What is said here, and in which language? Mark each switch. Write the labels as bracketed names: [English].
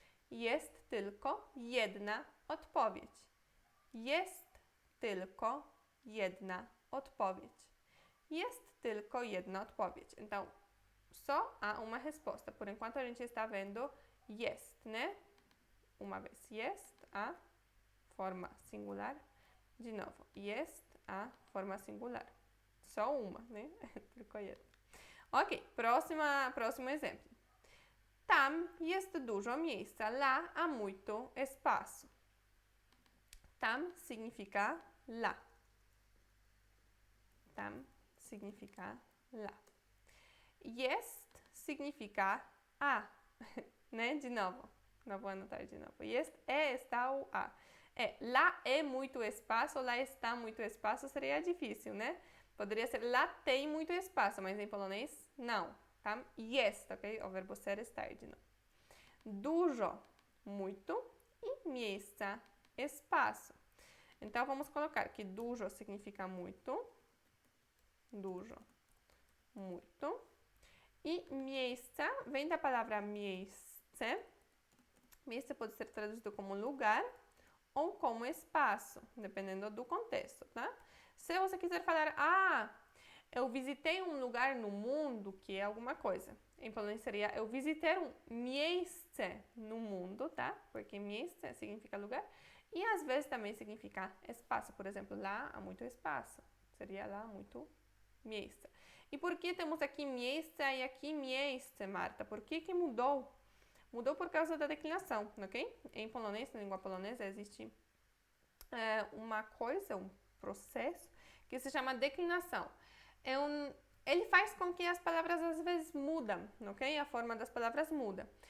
[Polish] Jest tylko jedna odpowiedź. Jest tylko jedna odpowiedź. Jest tylko jedna odpowiedź. [Portuguese] Então, só há uma resposta. Por enquanto, a gente está vendo jest, né? Uma vez. Jest a forma singular. De novo. Jest a forma singular. Só uma, né? Tylko jedna. [Polish] Ok, [Portuguese] próximo exemplo. [Polish] Tam jest dużo miejsca. [Portuguese] Lá há muito espaço. Tam significa lá. Tam significa lá. Jest significa a, né? De novo. Não vou anotar de novo. Jest é, está ou a. Lá é muito espaço, lá está muito espaço, seria difícil, né? Poderia ser lá tem muito espaço, mas em polonês, não. Tam jest, ok? O verbo ser, estar, de novo. Dużo, muito, e miejsca, espaço. Então, vamos colocar que dużo significa muito. Dużo, muito. E miejsca vem da palavra miejsce. Miejsce pode ser traduzido como lugar ou como espaço, dependendo do contexto, tá? Se você quiser falar, eu visitei um lugar no mundo, que é alguma coisa. Em polonês seria, eu visitei um miejsce no mundo, tá? Porque miejsce significa lugar. E às vezes também significa espaço. Por exemplo, lá há muito espaço. Seria lá muito miejsce. E por que temos aqui miejsce e aqui miejsce, Marta? Por que mudou? Mudou por causa da declinação, ok? Em polonês, na língua polonesa, existe uma coisa, um processo que se chama declinação. Ele faz com que as palavras às vezes mudam, ok? A forma das palavras muda.